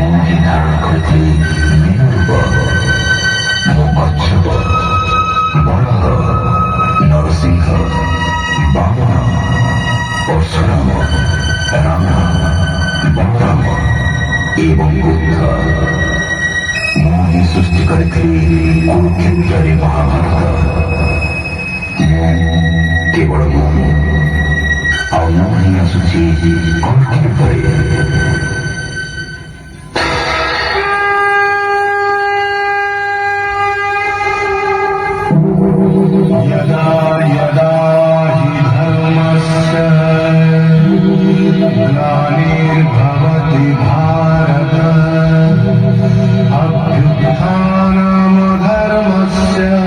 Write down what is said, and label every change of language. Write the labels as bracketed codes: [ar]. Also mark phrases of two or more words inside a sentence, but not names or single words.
[bn] মাটি ধারণ করেছে মেরুর কচ্ছপ, বরাহ, নরসিংহ, বামন, পরশুরাম, রাম, বলরাম এবং বুদ্ধ [or] ମୁଁ ସୃଷ୍ଟି କରିଥିଲି କୁରୁକ୍ଷେତ୍ରରେ ମହାଭାରତ। କେବଳ ମୁଁ ଆଉ ମୁଁ ହିଁ ଆସୁଛି କଳ୍କି ରୂପରେ। [sa] यदा यदा हि धर्मस्य ग्लानिर्भवति भारत अभ्युत्थानमधर्मस्य